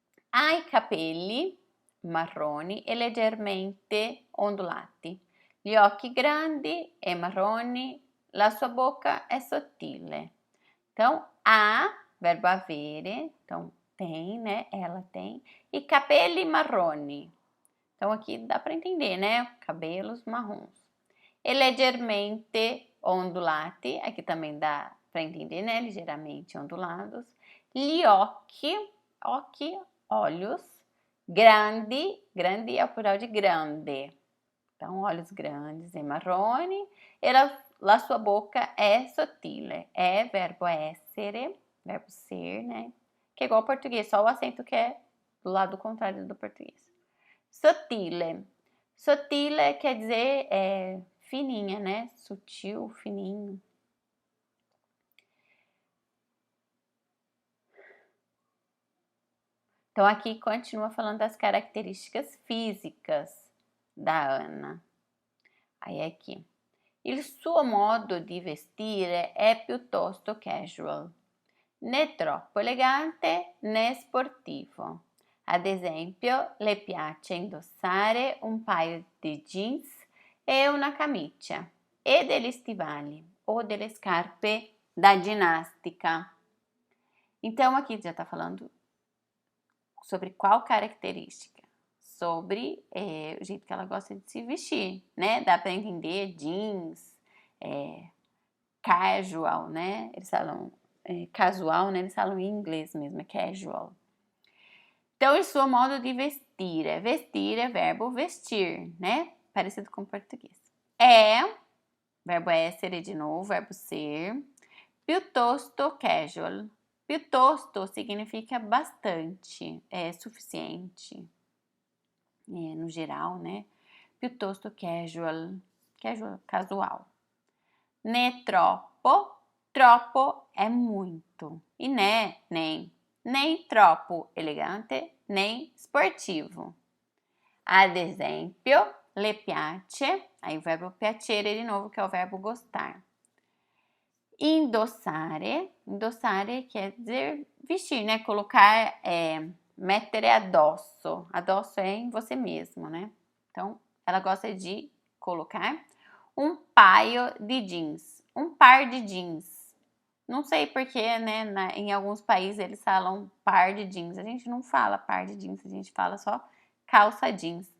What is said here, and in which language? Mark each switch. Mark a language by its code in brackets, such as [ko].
[it] Ha i capelli marroni e leggermente ondulati, gli occhi grandi e marroni, la sua boca è sottile. [pt] Então, verbo avere, então tem, né? Ela tem. [it] E capelli marroni. [pt] Então, aqui dá para entender, né? Cabelos marrons. [it] E leggermente ondulati, [pt] aqui também dá para entender, né? Ligeiramente ondulados. [it] Gli occhi, [pt] olhos. Grandi é o plural de grande. Então, olhos grandes e marroni. [it] E la sua boca è sottile. [pt] É verbo essere, verbo ser, né? Que é igual ao português, só o acento que é do lado contrário do português. Sottile. Sottile quer dizer fininha, né? Sutil, fininho. Então, aqui continua falando das características físicas da Ana. Aí aqui. [it] Il suo modo di vestire è piuttosto casual, né troppo elegante né sportivo. Ad esempio, le piace indossare un paio di jeans e una camicia e degli stivali ou delle scarpe da ginástica. [pt] Então, aqui já está falando sobre qual característica? Sobre o jeito que ela gosta de se vestir, né? Dá para entender jeans, casual, né? Eles falam casual, né? Eles falam em inglês mesmo, é casual. Então, o seu modo de vestir. Vestir é verbo vestir, né? parecido com o português. É, verbo essere de novo, verbo ser. Piuttosto casual. Piuttosto significa bastante, é suficiente, no geral, né? Piuttosto casual, casual. Né troppo, troppo é muito. E né, nem troppo elegante, nem sportivo. [it] Ad esempio, le piace, [pt] aí o verbo piacere de novo, que é o verbo gostar. Indossare, indossare quer dizer vestir, né? Colocar, [it] mettere addosso. [pt] Addosso é em você mesmo, né? Então, ela gosta de colocar um paio de jeans, um par de jeans. Não sei porque, né? Em alguns países eles falam par de jeans. A gente não fala par de jeans, a gente fala só calça jeans.